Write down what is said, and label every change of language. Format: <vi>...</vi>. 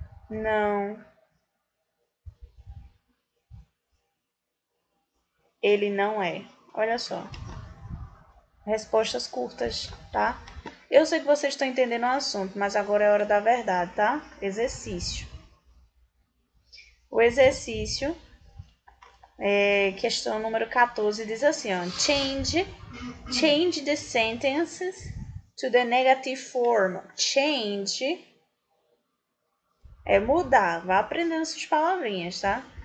<pt>Não, ele não é. Olha só. Respostas curtas, tá? Eu sei que vocês estão entendendo o assunto, mas agora é hora da verdade, tá? Exercício. O exercício, questão número 14, diz assim, ó.</pt> <en>Change the sentences to the negative form.</en> <pt>Change é mudar. Vá aprendendo essas palavrinhas, tá?</pt>